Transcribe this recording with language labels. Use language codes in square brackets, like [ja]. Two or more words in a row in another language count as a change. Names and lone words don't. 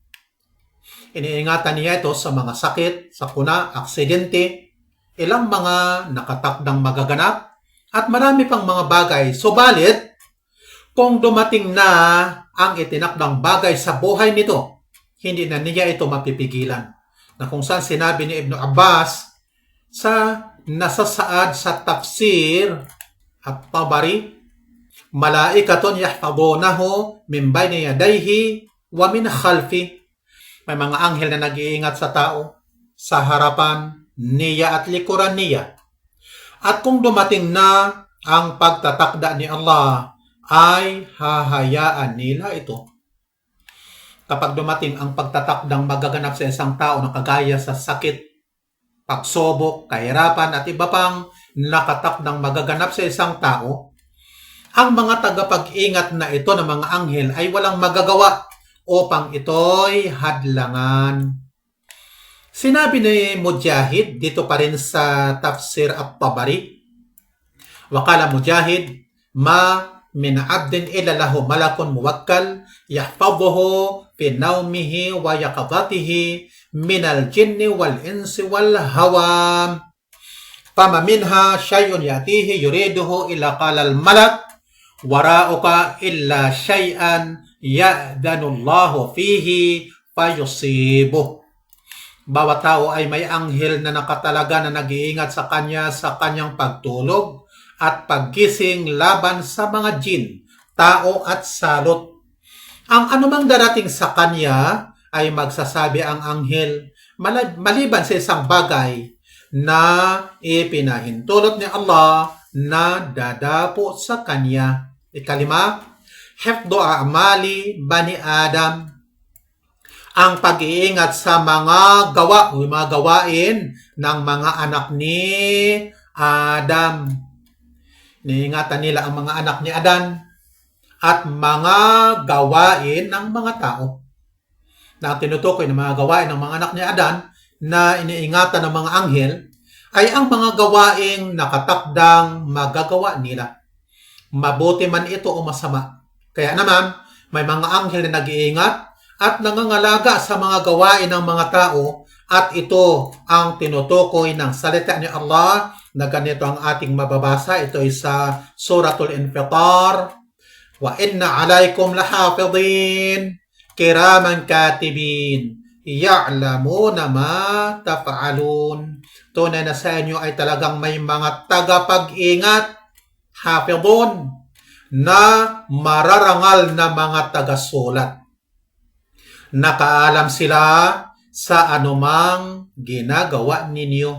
[tl] Iniingatan niya ito sa mga sakit, sakuna, aksidente, ilang mga nakatakdang magaganap, at marami pang mga bagay. Subalit, kung dumating na ang itinakdang bagay sa buhay nito, hindi na niya ito mapipigilan. Na kung saan sinabi ni Ibn Abbas sa nasasaad sa tafsir at Tabari, [ar] ملائكة يحفظونه من بين يديه ومن خلفه. [tl] May mga anghel na nag-iingat sa tao sa harapan niya at likuran niya. At kung dumating na ang pagtatakda ni Allah, ay hahayaan nila ito. Kapag dumating ang pagtatakdang magaganap sa isang tao na kagaya sa sakit, pagsubok, kahirapan at iba pang nakatakdang magaganap sa isang tao, ang mga tagapag-ingat na ito ng mga anghel ay walang magagawa upang ito'y hadlangan. Sinabi ni Mujahid, dito pa rin sa Tafsir at-Tabari, [ar] وقال مجاهد ما من عبد إلا له ملك موكل يحفظه في نومه ويقظته من الجن والإنس والهوام. فما منها شيء يأتيه يريده إلا قال الملك وراءك إلا شيئا يأذن الله فيه فيصيبه. [tl] Bawat tao ay may anghel na nakatalaga na nag-iingat sa kanya sa kanyang pagtulog at paggising laban sa mga jin, tao at salot. Ang anumang darating sa kanya ay magsasabi ang anghel maliban sa isang bagay na ipinahintulot ni Allah na dadapo sa kanya. Ikalima, [ar] حفظ أعمال بني آدم. [tl] Ang pag-iingat sa mga gawa o mga gawain ng mga anak ni Adam. Niingatan nila ang mga anak ni Adan at mga gawain ng mga tao. Na tinutukoy ng mga gawain ng mga anak ni Adan na iniingatan ng mga anghel ay ang mga gawaing nakatakdang magagawa nila. Mabuti man ito o masama. Kaya naman, may mga anghel na nag-iingat at nangangalaga sa mga gawain ng mga tao at ito ang tinutukoy ng salita ni Allah na ganito ang ating mababasa. Ito ay sa Suratul Infitar. [ar] وإن عليكم لحافظين كراما كاتبين يعلمون ما تفعلون. [tl] Tunay na sa inyo ay talagang may mga tagapag-ingat hafidun, na mararangal na mga tagasulat. Nakaalam sila sa anumang ginagawa ninyo.